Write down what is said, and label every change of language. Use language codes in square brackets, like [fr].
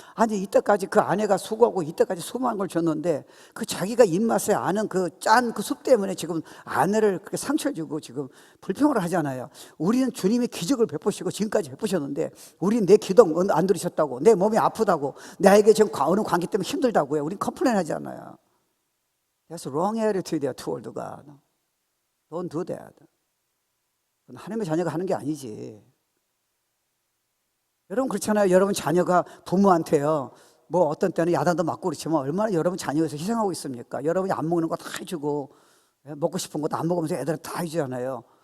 [ko] 아니 이때까지 그 아내가 수고하고 이때까지 수고한 걸 줬는데 그 자기가 입맛에 아는 그 짠 그 숲 때문에 지금 아내를 그렇게 상처를 주고 지금 불평을 하잖아요. 우리는 주님이 기적을 베푸시고 지금까지 베푸셨는데 우리는 내 기도 안 들으셨다고, 내 몸이 아프다고, 나에게 지금 어느 관계 때문에 힘들다고요. 우린 컴플레인 하잖아요. [en] That's wrong attitude toward God. Don't do that. [ko] 그건 하나님의 자녀가 하는 게 아니지. 여러분 그렇잖아요. 여러분 자녀가 부모한테요, 뭐 어떤 때는 야단도 맞고 그렇지만 얼마나 여러분 자녀에서 희생하고 있습니까? 여러분이 안 먹는 거 다 해주고 먹고 싶은 것도 안 먹으면서 애들 다 해주잖아요.